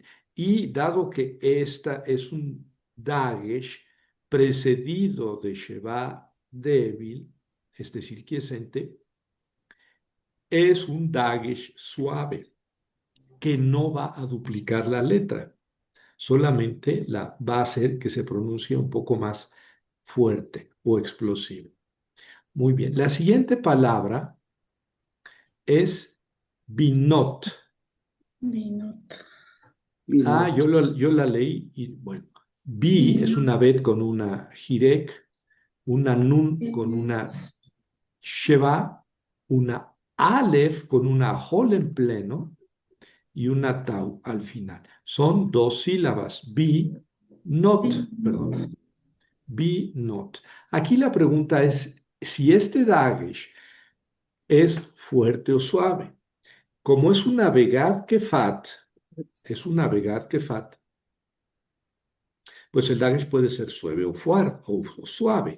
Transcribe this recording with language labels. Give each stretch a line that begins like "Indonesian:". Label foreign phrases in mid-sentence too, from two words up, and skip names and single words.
Spanish: Y dado que esta es un Dagesh precedido de Sheva débil, es decir, quiescente, es un Dagesh suave que no va a duplicar la letra, solamente va a hacer que se pronuncie un poco más fuerte o explosivo. Muy bien, la siguiente palabra es binot. Binot. Ah, Binot. yo la leí y bueno, bi es una Binot. bet con una jirek, una nun con una Es sheva, una alef con una jol en pleno y una tau al final. Son dos sílabas, bi, not, binot. perdón, bi, not. Aquí la pregunta es si este dagesh es fuerte o suave. Como es una
Hebrew: Begad Kefat,
Spanish: es una
Hebrew: Begad Kefat,
Spanish: pues el Dagesh puede ser suave o, o suave.